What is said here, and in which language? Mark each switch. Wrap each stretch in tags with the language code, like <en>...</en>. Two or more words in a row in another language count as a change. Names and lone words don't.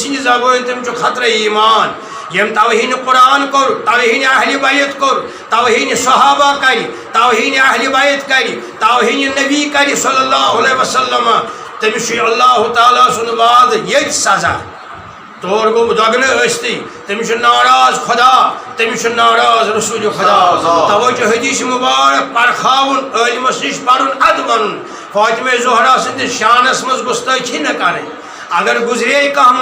<ks>سٕنٛدِ زبٲنۍ تٔمۍ چھُ خطرٕ ایمان یم توہین قرآن کور توہین اہل بیت کور توہین صحابہ کر توہین اہل بیت کر توہین نبی کر</ks> <ar>صلی اللہ علیہ وسلم</ar> <ks>تٔمِس چھُ اللہ تعالیٰ سُنٛد وعدٕ ییٚتہِ سزا طور گو دگن ٲستی تٔمِس چھُ ناراض خدا تٔمِس چھُ ناراض رسول خدا توے چھُ حدیث مبارک پرکھاوُن عٲلمس نِش پرُن ادٕ ونُن فاطمہ زہرا سٕنٛدِس شانس منٛز گُستٲخی نہ کرٕنۍ اگر گزرے کانٛہہ</ks>